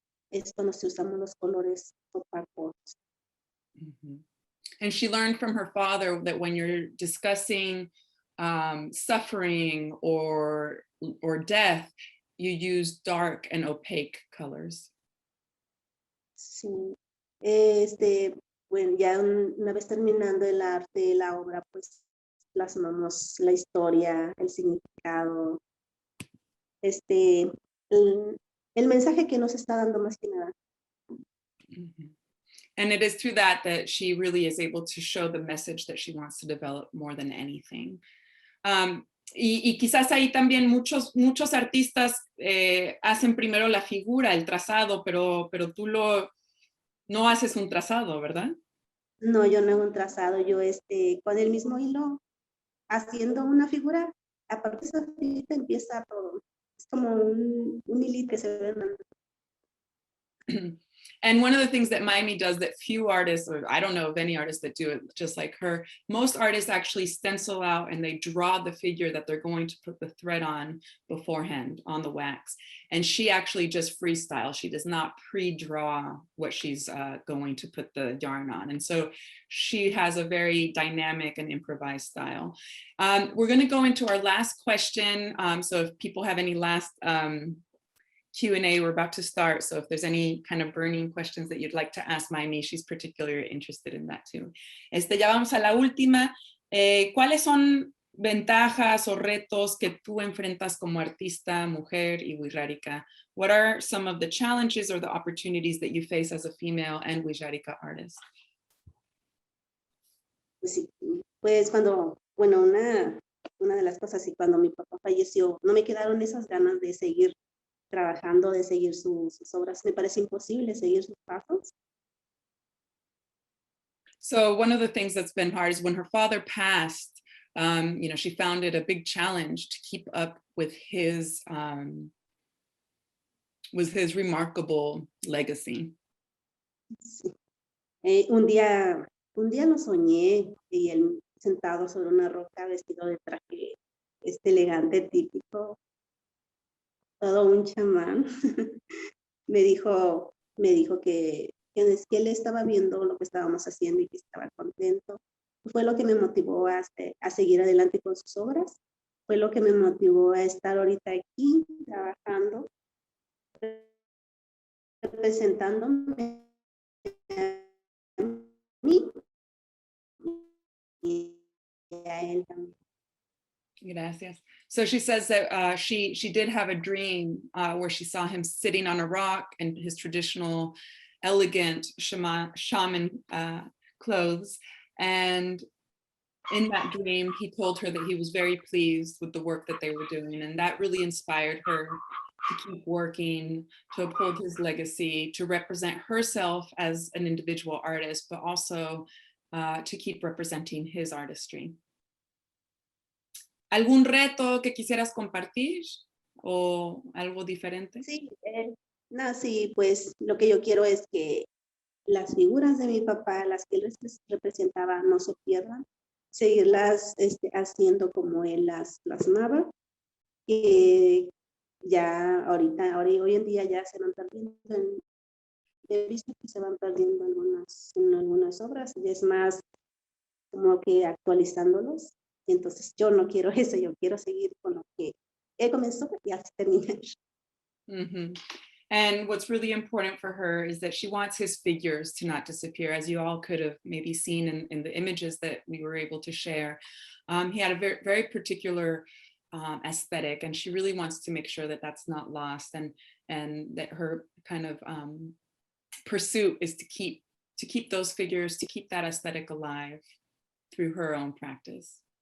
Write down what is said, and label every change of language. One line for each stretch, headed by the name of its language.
Spanish: Es cuando se usamos los colores opacos. Mm-hmm.
English: And she learned from her father that when you're discussing suffering or death, you use dark and opaque colors.
Spanish: Sí, bueno, ya una vez terminando el arte, la obra, pues plasmamos la historia, el significado, el mensaje que nos está dando más que nada. Mm-hmm.
English: And it is through that she really is able to show the message that she wants to develop more than anything.
Spanish: Y quizás ahí también muchos artistas hacen primero la figura, el trazado, pero tú no haces un trazado, ¿verdad? No, yo no hago un trazado, yo con el mismo hilo, haciendo una figura, aparte de esa figura empieza todo. Es como un hilito que se ve.
English: And one of the things that Maymi does that few artists, or I don't know of any artists that do it just like her, most artists actually stencil out and they draw the figure that they're going to put the thread on beforehand on the wax. And she actually just freestyles. She does not pre-draw what she's going to put the yarn on. And so she has a very dynamic and improvised style. We're going to go into our last question. So if people have any last Q&A, we're about to start. So if there's any kind of burning questions that you'd like to ask Maymi, she's particularly interested in that too.
Spanish: Ya vamos a la última. ¿Cuáles son ventajas o retos que tú enfrentas como artista, mujer y Wixárika?
English: What are some of the challenges or the opportunities that you face as a female and Wixárika artist?
Spanish: Sí, pues cuando, bueno, una de las cosas, y cuando mi papá falleció, no me quedaron esas ganas de seguir trabajando, de seguir sus obras. Me parece imposible seguir sus pasos. So one of the things that's been hard is when her father passed, she found it a big challenge to keep up with his remarkable legacy. Sí. Un día lo soñé y él sentado sobre una roca vestido de traje elegante, típico, todo un chamán. me dijo que él estaba viendo lo que estábamos haciendo y que estaba contento. Fue lo que me motivó a seguir adelante con sus obras. Fue lo que me motivó a estar ahorita aquí trabajando, representándome a mí y a él también. Gracias.
English: So she says that she did have a dream where she saw him sitting on a rock in his traditional elegant shaman clothes. And in that dream, he told her that he was very pleased with the work that they were doing. And that really inspired her to keep working, to uphold his legacy, to represent herself as an individual artist, but also to keep representing his artistry.
Spanish: ¿Algún reto que quisieras compartir o algo diferente? Sí, sí, pues lo que yo quiero es que las figuras de mi papá, las que él representaba, no se pierdan, seguirlas haciendo como él las plasmaba, que ya hoy en día ya se van perdiendo he visto que se van perdiendo algunas obras y es más como que actualizándolos. Y entonces yo no quiero eso, yo quiero seguir con lo que él comenzó y así terminar. Mm-hmm.
English: And what's really important for her is that she wants his figures to not disappear, as you all could have maybe seen in the images that we were able to share. He had a very, very particular aesthetic, and she really wants to make sure that that's not lost, and that her kind of pursuit is to keep those figures, to keep that aesthetic alive through her own practice.